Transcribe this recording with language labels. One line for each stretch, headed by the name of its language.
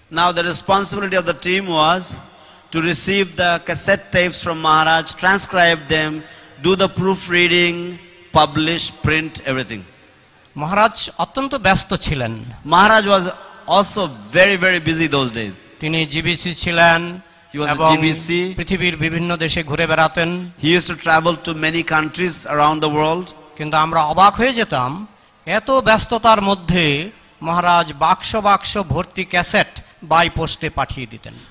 English: Now the responsibility of the team was to receive the cassette tapes from Maharaj, transcribe them, do the proofreading, publish, print, everything.
Bangla: মহারাজ অত্যন্ত ব্যস্ত ছিলেন।
English: Maharaj was also very, very busy those days.
Bangla: তিনি GBC ছিলেন এবং পৃথিবীর বিভিন্ন দেশে ঘুরে বেড়াতেন।
English: He used to travel to many countries around the world.
Bangla: কিন্তু আমরা অবাক হয়ে যেতাম এত ব্যস্ততার মধ্যে মহারাজ বাক্স বাক্স ভর্তি ক্যাসেট বাই পোস্টে পাঠিয়ে দিতেন।